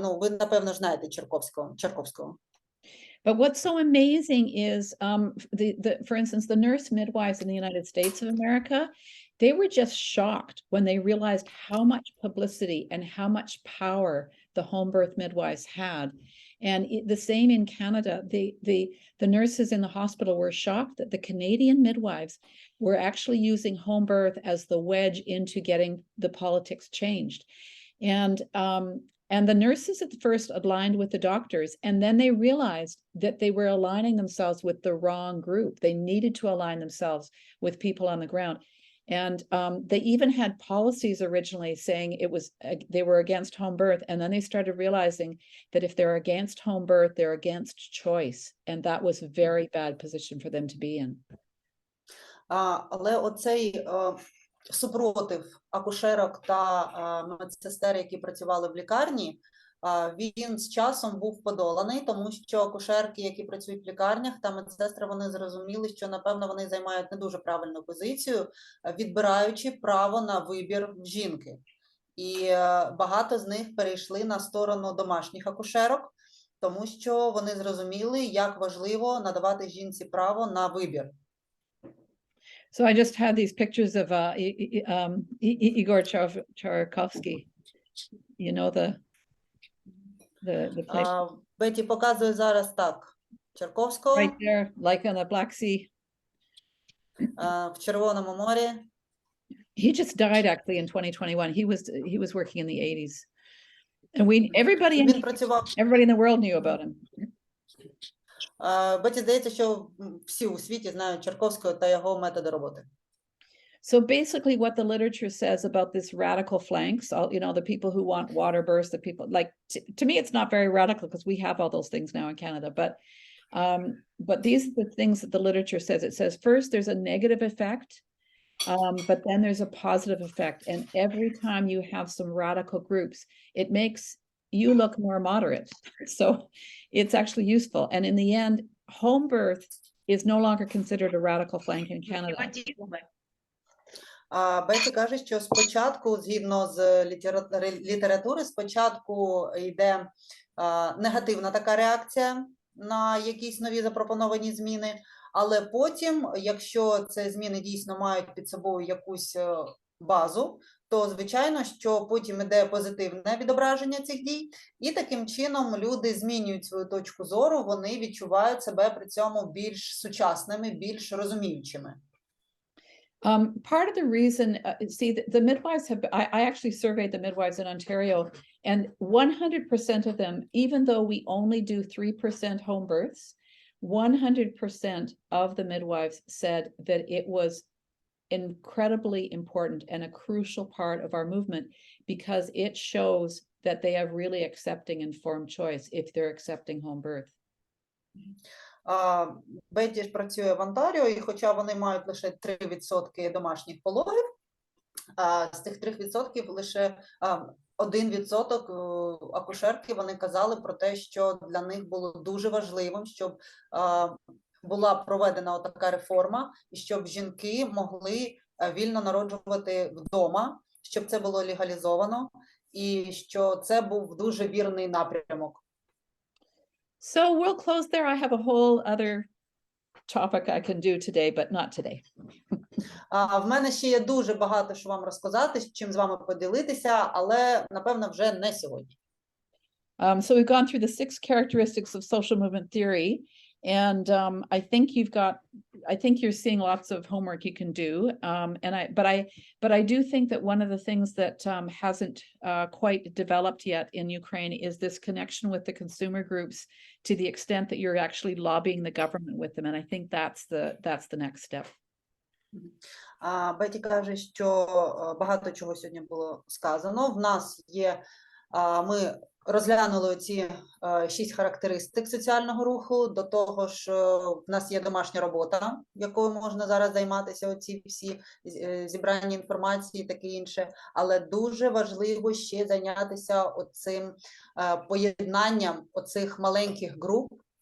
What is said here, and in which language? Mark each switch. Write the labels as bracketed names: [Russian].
[Ukrainian] Ну, ви, напевно, знаєте Чарковського. [English] But what's so amazing is, for instance, the nurse midwives in the United States of America, they were just shocked when they realized how much publicity and how much power the home birth midwives had. And the same in Canada, the nurses in the hospital were shocked that the Canadian midwives were actually using home birth as the wedge into getting the politics changed. And the nurses at first aligned with the doctors, and then they realized that they were aligning themselves with the wrong group. They needed to align themselves with people on the ground. And they even had policies originally saying they were against home birth, and then they started realizing that if they're against home birth, they're against choice, and that was a very bad position for them to be in. [Ukrainian] Але оцей супротив акушерок та медсестер, які працювали в лікарні, він з часом був подоланий, тому що акушерки, які працюють в лікарнях, та медсестри, вони зрозуміли, що, напевно, вони займають не дуже правильну позицію, відбираючи право на вибір в жінки. І багато з них перейшли на сторону домашніх акушерок, тому що вони зрозуміли, як важливо надавати жінці право на вибір. [English] So I just had these pictures of Igor Tchaikovsky. You know the play. [Ukrainian] Бетті показує зараз так. Чарковського. [English] Right there, like on the Black Sea. [Ukrainian] В Червоному морі. [English] He just died actually in 2021. He was working in the 80s. And everybody in the world knew about him. [Ukrainian] Бетті, здається, що всі у світі знають Чарковського та його методи роботи. [English] So basically what the literature says about this radical flanks, the people who want water births, the people, like, to me, it's not very radical because we have all those things now in Canada, but these are the things that the literature says. It says first there's a negative effect, but then there's a positive effect. And every time you have some radical groups, it makes you look more moderate. So it's actually useful. And in the end, home birth is no longer considered a radical flank in Canada. [Ukrainian] Бетті каже, що спочатку, згідно з літератури, спочатку йде негативна така реакція на якісь нові запропоновані зміни, але потім, якщо ці зміни дійсно мають під собою якусь базу, то, звичайно, що потім іде позитивне відображення цих дій, і таким чином люди змінюють свою точку зору, вони відчувають себе при цьому більш сучасними, більш розуміючими. [English] Part of the reason, the midwives I actually surveyed the midwives in Ontario, and 100% of them, even though we only do 3% home births, 100% of the midwives said that it was incredibly important and a crucial part of our movement because it shows that they are really accepting informed choice if they're accepting home birth. [Ukrainian] Бетті ж працює в Онтаріо, і хоча вони мають лише 3% домашніх пологів, з цих 3% лише 1% акушерки, вони казали про те, що для них було дуже важливим, щоб була проведена така реформа, і щоб жінки могли вільно народжувати вдома, щоб це було легалізовано, і що це був дуже вірний напрямок. [English] So we'll close there. I have a whole other topic I can do today, but not today. [Ukrainian] В мене ще є дуже багато, що вам розказати, чим з вами поділитися, але, напевно, вже не сьогодні. [English] So we've gone through the 6 characteristics of social movement theory, And I think you're seeing lots of homework you can do. But I do think that one of the things that hasn't quite developed yet in Ukraine is this connection with the consumer groups to the extent that you're actually lobbying the government with them. And I think that's the next step. [Ukrainian] Беті каже, що багато чого сьогодні було сказано. В нас є, ми розглянули ці 6 характеристик соціального руху, до того ж в нас є домашня робота, якою можна зараз займатися, оці всі зібрання інформації, таке інше, але дуже важливо ще зайнятися оцим поєднанням оцих маленьких груп,